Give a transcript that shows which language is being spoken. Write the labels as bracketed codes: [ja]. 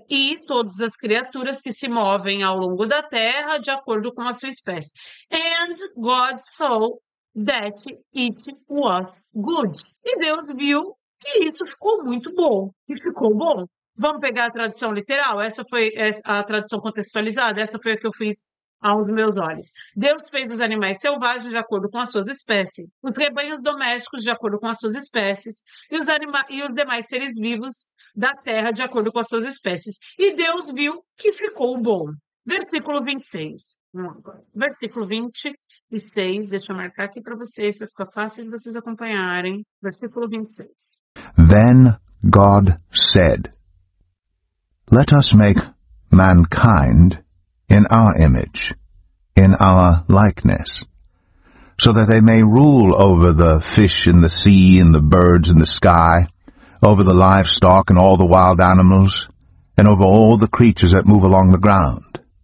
[pt] E todas as criaturas que se movem ao longo da terra de acordo com a sua espécie. [en] And God saw that it was good. [pt] E Deus viu que isso ficou muito bom, que ficou bom. Vamos pegar a tradução literal? Essa foi a tradução contextualizada? Essa foi a que eu fiz aos meus olhos. Deus fez os animais selvagens de acordo com as suas espécies, os rebanhos domésticos de acordo com as suas espécies e os demais seres vivos da terra de acordo com as suas espécies. E Deus viu que ficou bom. Versículo 26. Versículo 26, deixa eu marcar aqui para vocês, vai ficar fácil de vocês acompanharem. Versículo 26. [en] Then God said, Let us make mankind in our image, in our likeness, so that they may rule over the fish in the sea and the birds in the sky, over the livestock and all the wild animals, and over all the creatures that move along the ground.